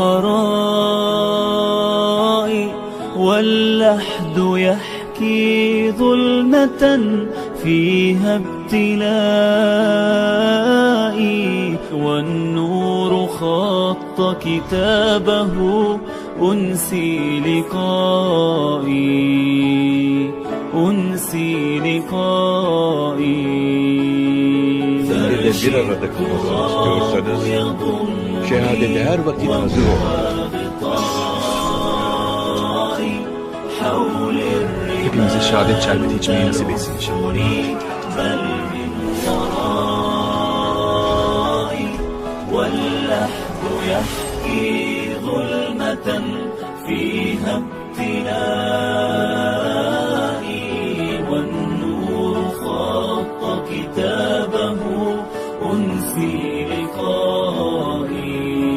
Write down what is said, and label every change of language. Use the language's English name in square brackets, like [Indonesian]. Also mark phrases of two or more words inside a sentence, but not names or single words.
[Arabic] ورائي واللحد يحكي ظلمة فيها ابتلائي والنور خط كتابه أنسي لقائي أنسي لقائي [Turkish] Bir arada kalmasını istiyorsanız şehadete her vakit hazır olun. Hepimize şehadet şerbeti içmeyi nasip etsin inşallah. [Arabic] واللحد يحكي ظلمة فيها ابتلائي والنور خط كتابه أنسي لقائي